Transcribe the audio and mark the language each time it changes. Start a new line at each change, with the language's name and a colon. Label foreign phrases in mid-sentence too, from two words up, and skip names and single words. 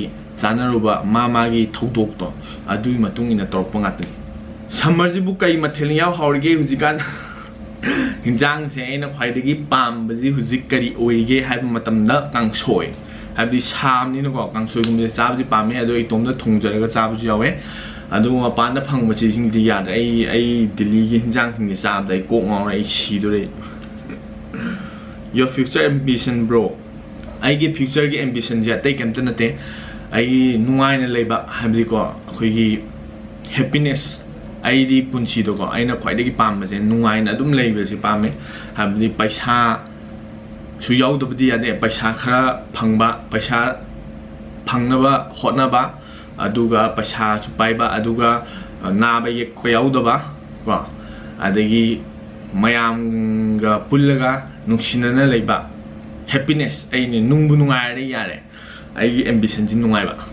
Manipuri: ꯆꯥꯟꯅꯔꯨꯕ ꯃꯥꯒꯤ ꯊꯧꯗꯣꯛꯇꯣ ꯑꯗꯨꯒꯤ ꯃꯇꯨꯡ ꯏꯟꯅ ꯇꯧꯔꯛꯄ ꯉꯥꯛꯇꯅꯤ ꯁꯝꯃꯔꯁꯤꯕꯨ ꯀꯩ ꯃꯊꯦꯜꯅ ꯌꯥꯎ ꯍꯥꯎꯔꯤꯒꯦ ꯍꯧꯖꯤꯛꯀꯥꯟ ꯍꯤꯟꯖꯥꯡꯁꯦ ꯑꯩꯅ ꯈ꯭ꯋꯥꯏꯗꯒꯤ ꯄꯥꯝꯕꯁꯤ ꯍꯧꯖꯤꯛ ꯀꯔꯤ ꯑꯣꯏꯔꯤꯒꯦ ꯍꯥꯏꯕ ꯃꯇꯝꯗ ꯀꯥꯡꯁꯣꯏ ꯍꯥꯏꯕꯗꯤ ꯁꯥꯕꯅꯤꯅꯀꯣ ꯀꯥꯡꯁꯣꯏꯒꯨꯝꯕꯁꯦ ꯆꯥꯕꯁꯤ ꯄꯥꯝꯃꯦ ꯑꯗꯣ ꯏꯇꯣꯝꯗ ꯊꯣꯡꯖꯔꯒ ꯆꯥꯕꯁꯨ ꯌꯥꯎꯋꯦ ꯑꯗꯨꯒ ꯃꯄꯥꯟꯗ ꯐꯪꯕꯁꯤꯡꯗꯤ ꯌꯥꯗ꯭ꯔꯦ ꯑꯩ ꯗꯤꯜꯂꯤꯒꯤ ꯍꯤꯟꯖꯥꯡꯁꯤꯡꯁꯦ ꯆꯥꯕꯗ ꯑꯩ ꯀꯣꯛ ꯉꯥꯎꯔꯦ ꯑꯩ ꯁꯤꯗꯣꯔꯦ
English: Your future ambition bro
Manipuri: ꯑꯩꯒꯤ ꯐ꯭ꯌꯨꯆꯔꯒꯤ ꯑꯦꯝꯕꯤꯁꯟꯁꯦ ꯑꯇꯩ ꯀꯩꯝꯇ ꯅꯠꯇꯦ ꯑꯩ ꯅꯨꯡꯉꯥꯏꯅ ꯂꯩꯕ ꯍꯥꯏꯕꯗꯤꯀꯣ ꯑꯩꯈꯣꯏꯒꯤ ꯍꯦꯄꯤꯅꯦꯁ ꯑꯩꯗꯤ ꯄꯨꯟꯁꯤꯗꯀꯣ ꯑꯩꯅ ꯈ꯭ꯋꯥꯏꯗꯒꯤ ꯄꯥꯝꯕꯁꯦ ꯅꯨꯡꯉꯥꯏꯅ ꯑꯗꯨꯝ ꯂꯩꯕꯁꯦ ꯄꯥꯝꯃꯦ ꯍꯥꯏꯕꯗꯤ ꯄꯩꯁꯥꯁꯨ ꯌꯥꯎꯗꯕꯗꯤ ꯌꯥꯗꯦ ꯄꯩꯁꯥ ꯈꯔ ꯐꯪꯕ ꯄꯩꯁꯥ ꯐꯪꯅꯕ ꯍꯣꯠꯅꯕ ꯑꯗꯨꯒ ꯄꯩꯁꯥꯁꯨ ꯄꯥꯏꯕ ꯑꯗꯨꯒ ꯅꯥꯕ ꯌꯦꯛꯄ ꯌꯥꯎꯗꯕ ꯀꯣ ꯑꯗꯒꯤ ꯃꯌꯥꯝꯒ ꯄꯨꯜꯂꯒ ꯅꯨꯡꯁꯤꯅꯅ ꯂꯩꯕ ꯍꯦꯄꯤꯅꯦꯁ ꯑꯩꯅꯦ ꯅꯨꯡꯕꯨ ꯅꯨꯡꯉꯥꯏꯔꯗꯤ ꯌꯥꯔꯦ ꯑꯩꯒꯤ ꯑꯦꯝꯕꯤꯁꯟꯁꯤ ꯅꯨꯡꯉꯥꯏꯕ